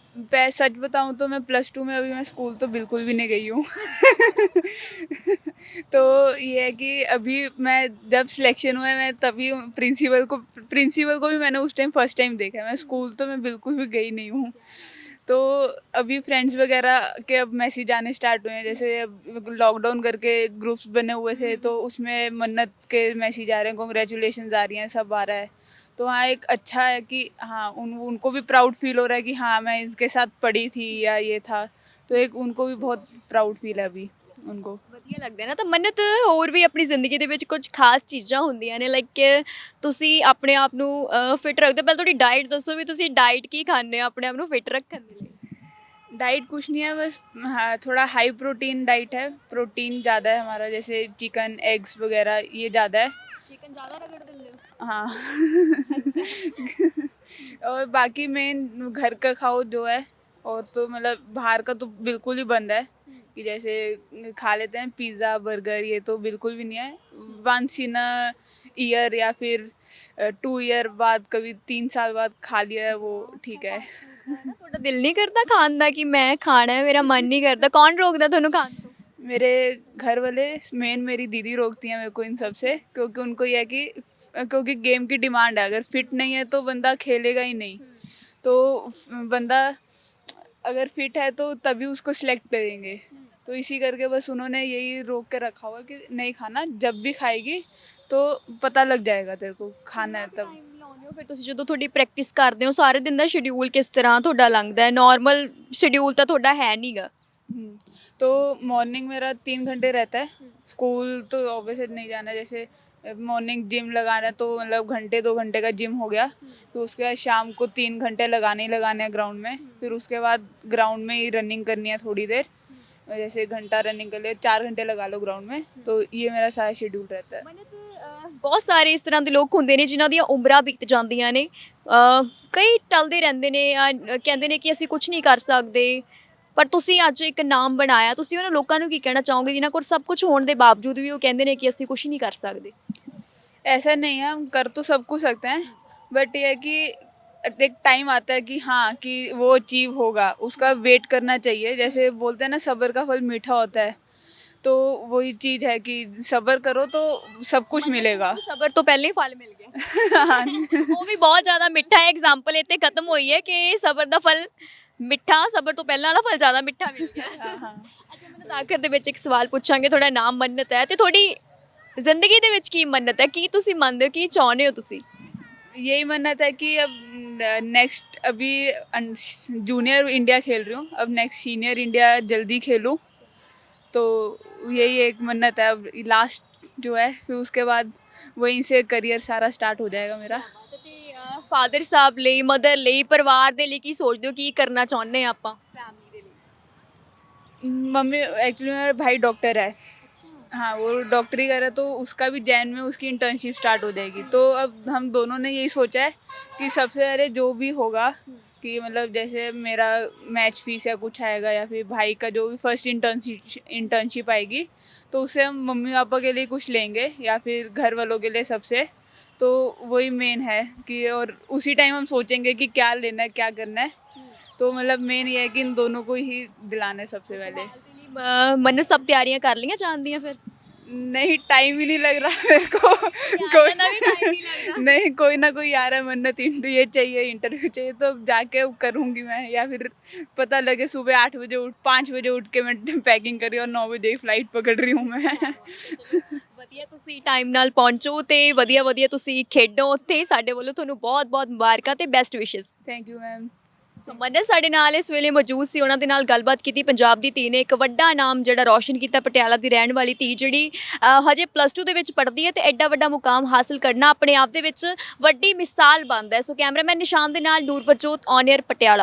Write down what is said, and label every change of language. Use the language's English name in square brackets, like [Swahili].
[Hindi] मैं सच बताऊं तो मैं +2 में अभी मैं स्कूल तो बिल्कुल भी नहीं गई हूँ। तो ये है कि अभी मैं जब सिलेक्शन हुआ है मैं तभी प्रिंसिपल को भी मैंने उस टाइम फर्स्ट टाइम देखा है। मैं स्कूल तो मैं बिल्कुल भी गई नहीं हूँ। तो अभी फ्रेंड्स वगैरह के अब मैसेज आने स्टार्ट हुए हैं, जैसे अब लॉकडाउन करके ग्रुप्स बने हुए थे तो उसमें मन्नत के मैसेज आ रहे हैं, कॉन्ग्रेचुलेशन आ रही हैं, सब आ रहा है। तो हाँ एक अच्छा है कि हाँ उनको भी प्राउड फील हो रहा है कि हाँ मैं इसके साथ पढ़ी थी या ये था। तो एक उनको भी बहुत प्राउड फील है अभी उनको। [Punjabi] ਵਧੀਆ ਲੱਗਦਾ ਹੈ ਨਾ ਤਾਂ ਮੰਨਤ ਹੋਰ ਵੀ ਆਪਣੀ ਜ਼ਿੰਦਗੀ ਦੇ ਵਿੱਚ ਕੁਝ ਖਾਸ ਚੀਜ਼ਾਂ ਹੁੰਦੀਆਂ ਨੇ ਲਾਈਕ ਤੁਸੀਂ ਆਪਣੇ ਆਪ ਨੂੰ ਫਿਟ ਰੱਖਦੇ ਹੋ ਪਹਿਲਾਂ ਤੁਹਾਡੀ ਡਾਈਟ ਦੱਸੋ ਵੀ ਤੁਸੀਂ ਡਾਈਟ ਕੀ ਖਾਂਦੇ ਹੋ ਆਪਣੇ ਆਪ ਨੂੰ ਫਿਟ ਰੱਖਣ ਦੇ ਲਈ [Hindi] डाइट कुछ नहीं है, बस हाँ थोड़ा हाई प्रोटीन डाइट है। प्रोटीन ज़्यादा है हमारा, जैसे चिकन एग्स वगैरह ये ज़्यादा है। [Punjabi] ਚਿਕਨ ਜ਼ਿਆਦਾ ਰਗੜ ਦਿੰਦੇ ਹੋ [Hindi] हाँ। और बाकी मेन घर का खाओ जो है, और तो मतलब बाहर का तो बिल्कुल ही बंद है। कि जैसे खा लेते हैं पिज़्ज़ा बर्गर, ये तो बिल्कुल भी नहीं है। वंस इन अ ईयर या फिर 2 ईयर बाद, कभी 3 साल बाद खा लिया है वो ठीक है। [Punjabi] ਤੁਹਾਡਾ ਦਿਲ ਨਹੀਂ ਕਰਦਾ ਖਾਣ ਦਾ ਕਿ ਮੈਂ ਖਾਣਾ ਹੈ ਮੇਰਾ ਮਨ ਨਹੀਂ ਕਰਦਾ ਕੌਣ ਰੋਕਦਾ ਤੁਹਾਨੂੰ ਖਾਣ ਤੋਂ [Hindi] मेरे घर वाले, मेन मेरी दीदी रोकती हैं मेरे को इन सब से, क्योंकि उनको ये है कि क्योंकि गेम की डिमांड है, अगर फिट नहीं है तो बंदा खेलेगा ही नहीं। तो बंदा अगर फिट है तो तभी उसको सिलेक्ट करेंगे। तो इसी करके बस उन्होंने यही रोक के रखा हुआ कि नहीं खाना, जब भी खाएगी तो पता लग जाएगा तेरे को खाना है तब। [Punjabi] ਟਾਈਮ ਲਾਉਂਦੇ ਹੋ ਫਿਰ ਤੁਸੀਂ ਜਦੋਂ ਤੁਹਾਡੀ ਪ੍ਰੈਕਟਿਸ ਕਰਦੇ ਹੋ ਸਾਰੇ ਦਿਨ ਦਾ ਸ਼ਡਿਊਲ ਕਿਸ ਤਰ੍ਹਾਂ ਤੁਹਾਡਾ ਲੰਘਦਾ ਹੈ ਨਾਰਮਲ ਸ਼ਡਿਊਲ ਤਾਂ ਤੁਹਾਡਾ ਹੈ ਨਹੀਂਗਾ [Hindi] तो मॉर्निंग मेरा 3 घंटे रहता है। स्कूल तो ऑब्वियसली नहीं जाना, जैसे मॉर्निंग जिम लगाना है तो मतलब घंटे 2 घंटे का जिम हो गया। फिर उसके बाद शाम को 3 घंटे लगाने ही लगाने हैं ग्राउंड में। फिर उसके बाद ग्राउंड में ही रनिंग करनी है थोड़ी देर, जैसे घंटा रनिंग कर लिए, 4 घंटे लगा लो ग्राउंड में। तो ये मेरा सारा शेड्यूल रहता है। [Punjabi] ਬਹੁਤ ਸਾਰੇ ਇਸ ਤਰ੍ਹਾਂ ਦੇ ਲੋਕ ਹੁੰਦੇ ਨੇ ਜਿਨ੍ਹਾਂ ਦੀਆਂ ਉਮਰਾਂ ਬੀਤ ਜਾਂਦੀਆਂ ਨੇ ਕਈ ਟਲਦੇ ਰਹਿੰਦੇ ਨੇ ਕਹਿੰਦੇ ਨੇ ਕਿ ਅਸੀਂ ਕੁਝ ਨਹੀਂ ਕਰ ਸਕਦੇ ਪਰ ਤੁਸੀਂ ਅੱਜ ਇੱਕ ਨਾਮ ਬਣਾਇਆ ਤੁਸੀਂ ਉਹਨਾਂ ਲੋਕਾਂ ਨੂੰ ਕੀ ਕਹਿਣਾ ਚਾਹੋਗੇ ਜਿਨ੍ਹਾਂ ਕੋਲ ਸਭ ਕੁਝ ਹੋਣ ਦੇ ਬਾਵਜੂਦ ਵੀ ਉਹ ਕਹਿੰਦੇ ਨੇ ਕਿ ਅਸੀਂ ਕੁਝ ਨਹੀਂ ਕਰ ਸਕਦੇ [Hindi] ऐसा नहीं है, हम कर तो सब कुछ सकते हैं, बट ये है कि एक टाइम आता है कि हाँ कि वो अचीव होगा, उसका वेट करना चाहिए। जैसे बोलते हैं ना सब्र का फल मीठा होता है, तो वही चीज़ है कि सब्र करो तो सब कुछ मिलेगा। [Punjabi] ਸਬਰ ਤੋਂ ਪਹਿਲਾਂ ਹੀ ਫਲ ਮਿਲ ਗਿਆ ਉਹ ਵੀ ਬਹੁਤ ਜ਼ਿਆਦਾ ਮਿੱਠਾ ਹੈ ਐਗਜ਼ਾਮਪਲ ਇੱਥੇ ਖਤਮ ਹੋਈ ਹੈ ਕਿ ਸਬਰ ਦਾ ਫਲ ਮਿੱਠਾ ਸਬਰ ਤੋਂ ਪਹਿਲਾਂ ਵਾਲਾ ਫਲ ਜ਼ਿਆਦਾ ਮਿੱਠਾ ਮਿਲ ਗਿਆ ਅੱਛਾ ਮੈਨੂੰ ਆਖਰ ਦੇ ਵਿੱਚ ਇੱਕ ਸਵਾਲ ਪੁੱਛਾਂਗੇ ਤੁਹਾਡਾ ਨਾਮ ਮੰਨਤ ਹੈ ਤੇ ਤੁਹਾਡੀ ਜ਼ਿੰਦਗੀ ਦੇ ਵਿੱਚ ਕੀ ਮੰਨਤ ਹੈ ਕੀ ਤੁਸੀਂ ਮੰਨਦੇ ਹੋ ਕੀ ਚਾਹੁੰਦੇ ਹੋ ਤੁਸੀਂ [Hindi] यही मन्नत है कि अब नेक्स्ट अभी जूनियर इंडिया खेल रही हूँ, अब नेक्स्ट सीनियर इंडिया जल्दी खेलूँ। तो यही एक मन्नत है। अब लास्ट जो है फिर उसके बाद वहीं से करियर सारा स्टार्ट हो जाएगा मेरा। [Punjabi] ਤੇ ਫਾਦਰ ਸਾਹਿਬ ਲਈ ਮਦਰ ਲਈ ਪਰਿਵਾਰ ਦੇ ਲਈ ਕੀ ਸੋਚਦੇ ਹੋ ਕੀ ਕਰਨਾ ਚਾਹੁੰਦੇ ਆ ਆਪਾਂ ਫੈਮਿਲੀ ਦੇ ਲਈ [Hindi] मम्मी एक्चुअली मेरा भाई डॉक्टर है, हाँ, वो डॉक्टरी कर रहा है, तो उसका भी जैन में उसकी इंटर्नशिप स्टार्ट हो जाएगी। तो अब हम दोनों ने यही सोचा है कि सबसे पहले जो भी होगा, कि मतलब जैसे मेरा मैच फीस या कुछ आएगा, या फिर भाई का जो भी फर्स्ट इंटर्नशिप आएगी, तो उससे हम मम्मी पापा के लिए कुछ लेंगे या फिर घर वालों के लिए सबसे। तो वही मेन है कि, और उसी टाइम हम सोचेंगे कि क्या लेना है, क्या करना है। तो मतलब मेन ये है कि इन दोनों को ही दिलाना है सबसे पहले। [Punjabi] ਮਨ ਸਭ ਤਿਆਰੀਆਂ ਕਰ ਲਈਆਂ ਜਾਣ ਦੀਆਂ ਫਿਰ [Hindi] नहीं, टाइम ही नहीं लग रहा मेरे को। [Punjabi] ਤਿਆਰੀਆਂ ਦਾ ਵੀ ਟਾਈਮ ਨਹੀਂ ਲੱਗਦਾ [Hindi] नहीं, कोई ना कोई आ रहा है मन्नत, ये चाहिए, इंटरव्यू चाहिए, तो अब जाके अब करूंगी मैं। या फिर पता लगे सुबह 8 बजे 5 बजे उठ के मैं पैकिंग कर रही हूँ और 9 बजे की फ्लाइट पकड़ रही हूँ मैं। [Punjabi] ਵਧੀਆ ਤੁਸੀਂ ਟਾਈਮ ਨਾਲ ਪਹੁੰਚੋ ਤੇ ਵਧੀਆ ਵਧੀਆ ਤੁਸੀਂ ਖੇਡੋ ਉੱਥੇ ਸਾਡੇ ਵੱਲੋਂ ਤੁਹਾਨੂੰ ਬਹੁਤ ਬਹੁਤ ਮੁਬਾਰਕਾਂ ਤੇ ਬੈਸਟ ਵਿਸ਼ੇਸ [English] Thank you ma'am. [Punjabi] ਸੋ ਮੰਨਤ ਸਾਡੇ ਨਾਲ ਇਸ ਵੇਲੇ ਮੌਜੂਦ ਸੀ ਉਹਨਾਂ ਦੇ ਨਾਲ ਗੱਲਬਾਤ ਕੀਤੀ ਪੰਜਾਬ ਦੀ ਧੀ ਨੇ ਇੱਕ ਵੱਡਾ ਨਾਮ ਜਿਹੜਾ ਰੌਸ਼ਨ ਕੀਤਾ ਪਟਿਆਲਾ ਦੀ ਰਹਿਣ ਵਾਲੀ ਧੀ ਜਿਹੜੀ ਹਜੇ +2 ਦੇ ਵਿੱਚ ਪੜ੍ਹਦੀ ਹੈ ਤੇ ਐਡਾ ਵੱਡਾ ਮੁਕਾਮ ਹਾਸਲ ਕਰਨਾ ਆਪਣੇ ਆਪ ਦੇ ਵਿੱਚ ਵੱਡੀ ਮਿਸਾਲ ਬਣਦਾ ਹੈ ਸੋ ਕੈਮਰਾਮੈਨ ਨਿਸ਼ਾਨ ਦੇ ਨਾਲ ਨੂਰਵਰਜੋਤ ਔਨ 에ਅਰ ਪਟਿਆਲਾ।